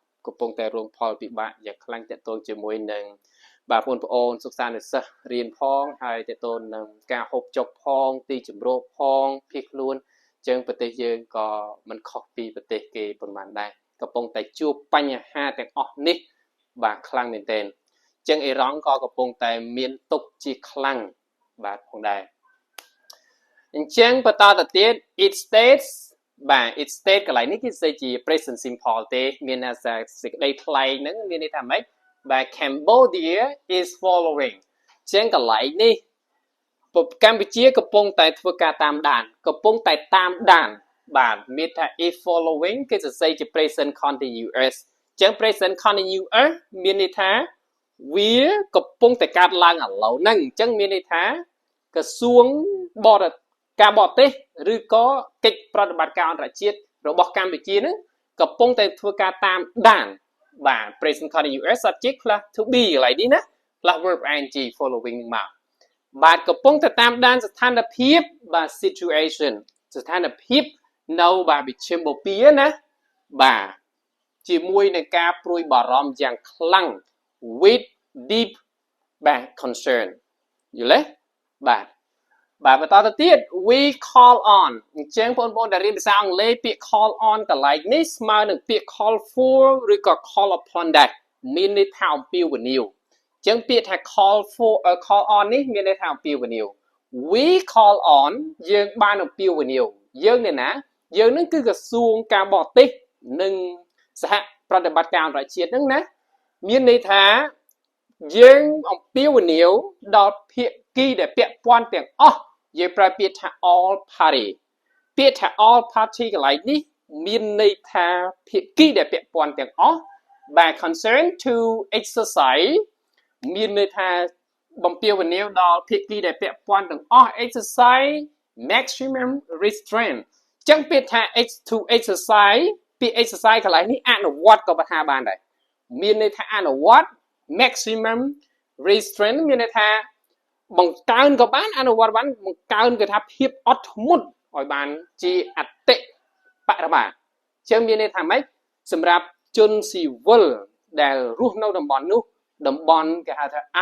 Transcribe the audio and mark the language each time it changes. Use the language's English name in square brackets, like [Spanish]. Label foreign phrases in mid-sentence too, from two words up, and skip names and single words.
[Khmer] កំពុងតែរងផលពិបាកយ៉ាងខ្លាំងទាក់ទងជាមួយនឹងបាទបងប្អូនសិក្សានិស្សិតរៀនផងហើយទាក់ទងនឹងការហូបចុកផងទីជម្រកផងភៀសខ្លួនចឹងប្រទេសយើងក៏មិនខុសពីប្រទេសគេប៉ុន្មានដែរកំពុងតែជួបបញ្ហាទាំងអស់នេះបាទខ្លាំងមែនទែនចឹងអ៊ីរ៉ង់ក៏កំ ពុងតែមានទុកជាខ្លាំងបាទផងដែរអញ្ចឹងបន្តទៅទៀត [English] it states [Khmer] បាទ [English] it state [Khmer] កន្លែងនេះគឺស្អីជា [English] present simple [Khmer] ទេមានន័យថាសេចក្តីថ្លែងហ្នឹងមានន័យថាម៉េចបាទ [English] Cambodia is following [Khmer] ចឹងកន្លែងនេះកម្ពុជាកំពុងតែធ្វើ ការតាមដានកំពុងតែតាមដានបាទមានថា [English] is following [Khmer] គឺសរសេរជា [English] present continuous [Khmer] ចឹង [English] present continuous [Khmer] មានន័យថាវាកំពុងតែកើតឡើងឥឡូវហ្នឹងអញ្ចឹងមានន័យថាក្រ សួងការបរទេសឬក៏កិច្ចប្រតិបត្តិការអន្តរជាតិរបស់កម្ពុជាហ្នឹងកំពុងតែធ្វើការតាមដានបាទ [English] present continuous subject plus to be [Khmer] កន្លែងនេះណា [English] plus verb ing following [Khmer] នឹងមកបាទកំពុងតែតាមដានស្ថានភាពបាទ situation ស្ថានភាពនៅបាទវិជ្ជាបពាណាបាទជាមួយនឹងការព្រួយបារម្ភយ៉ាងខ្លាំង [English] with deep [Khmer] បាទ concern យល់ទេបាទបន្តទៅទៀត [English] we call on [Khmer] អញ្ចឹងបងប្អូនដែលរៀនភាសាអង់គ្លេសពាក្យ [English] call on [Khmer] កន្លែងនេះស្មើនឹងពាក្យ [English] call for [Khmer] ឬក៏ [English] call upon [Khmer] ដែរមានន័យថាអំពាវនាវអញ្ចឹងពាក្យថា [English] call on [Khmer] នេះមានន័យថាអំពាវនាវ [English] we call on [Khmer] យើងបានអំពាវនាវយើងនេះណាយើងនឹងគឺក្រសួងការបរទេសនិងសហប្រតិបត្តិការអន្តរជាតិហ្នឹងណាមានន័យថាយើង អំពាវនាវដល់ភាគីដែលពាក់ព័ន្ធទាំងអស់យើងប្រើពាក្យថា [English] all party [Khmer] ពាក្យថា [English] all party [Khmer] កន្លែងនេះមានន័យថាភាគី ដែលពាក់ព័ន្ធទាំងអស់បាទ [English] concern to exercise [Khmer] មានន័យថាបំពាវនាវដល់ភាគីដែលពាក់ព័ន្ធទាំង អស់ [English] exercise maximum restraint [Khmer] ចឹងពាក្យថា [English] to exercise [Khmer] ពាក្យ exercise កន្លែងនេះអនុវត្តក៏ថាបានដែរមានន័យថាអនុវត្ត [English] maximum restraint [Khmer] មានន័យថាបង្កើនក៏បានអនុវត្តបានបង្កើនគឺថាភាពអត់ធ្មត់ឲ្យបានជាអតិបរមាចឹងមានន័យថាម៉េចសម្រាប់ជនស៊ីវិលដែលរស់នៅតំបន់នោះតំបន់គេហៅថា